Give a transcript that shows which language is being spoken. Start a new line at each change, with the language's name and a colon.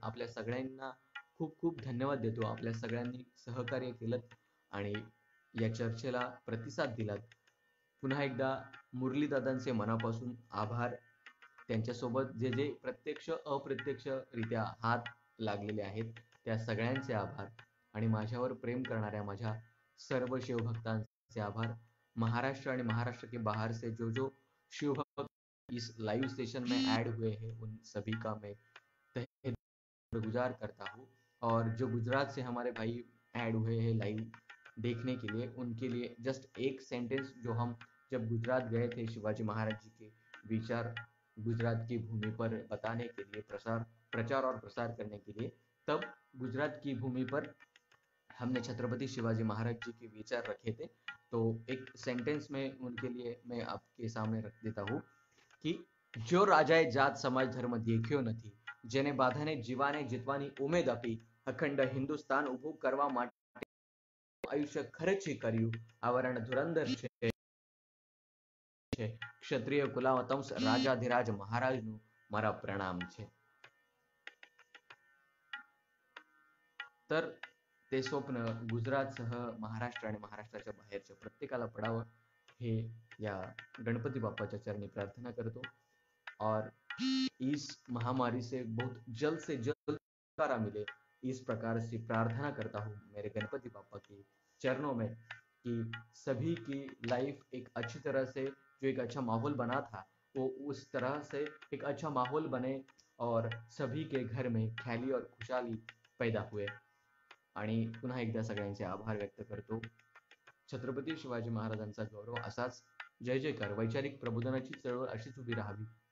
Marathi: आपल्या सगळ्यांना खूप खूप धन्यवाद देतो. आपल्या सगळ्यांनी सहकार्य केलं आणि या चर्चेला प्रतिसाद दिलात. पुन्हा एकदा मुरलीदादांचे मनापासून आभार. त्यांच्यासोबत जे जे प्रत्यक्ष अप्रत्यक्षरित्या हात लागलेले आहेत त्या सगळ्यांचे आभार आणि माझ्यावर प्रेम करणाऱ्या माझ्या सर्व शिवभक्तांचे आभार.
Hindi: महाराष्ट्र आणि महाराष्ट्र के बाहर से जो शिवभक्त इस लाइव सेशन में ऐड हुए हैं उन सभी का मैं तहे गुजार करता हूँ और जो गुजरात से हमारे भाई ऐड हुए हैं लाइव देखने के लिए उनके लिए जस्ट एक सेंटेंस जो हम जब गुजरात गए थे शिवाजी महाराज जी के विचार गुजरात की भूमि पर बताने के लिए प्रचार और प्रसार करने के लिए, तब गुजरात की भूमि पर हमने छत्रपति शिवाजी महाराज जी के विचार रखे थे. तो एक सेंटेंस में उनके लिए मैं आपके सामने रख देता हूँ कि
Gujarati: जो राजाए जात समाज धर्म देख्यो નથી, જેને બાધાને જીવાને જીતવાની ઉમેદ આપી, અખંડ હિન્દુસ્તાન ઊભું કરવા માટે આયુષ્ય ખર્ચી કર્યું, આવરણ ધુરંધર છે છે. ક્ષત્રિય કુલાવતંસ રાજાધિરાજ મહારાજનું મારા પ્રણામ છે.
Marathi: तर ते स्वप्न गुजरातसह महाराष्ट्र आणि महाराष्ट्राच्या बाहेरच्या प्रत्येकाला पडावं हे या गणपती बाप्पाच्या चरणी प्रार्थना करतो.
Hindi: और इस महामारी से बहुत जल्द से जल्द छुटकारा मिले, इस प्रकार से प्रार्थना करता हूँ मेरे गणपति बाप्पा के चरणों में कि सभी की लाइफ एक अच्छी तरह से, जो एक अच्छा माहौल बना था वो उस तरह से एक अच्छा माहौल बने और सभी के घर में ख्याली और खुशहाली पैदा हुए.
Marathi: आणि पुन्हा एकदा सगळ्यांचे आभार व्यक्त करतो. छत्रपती शिवाजी महाराजांचा गौरव असाच जय जयकार वैचारिक प्रबोधनाची चळवळ अशीच उभी राहावी.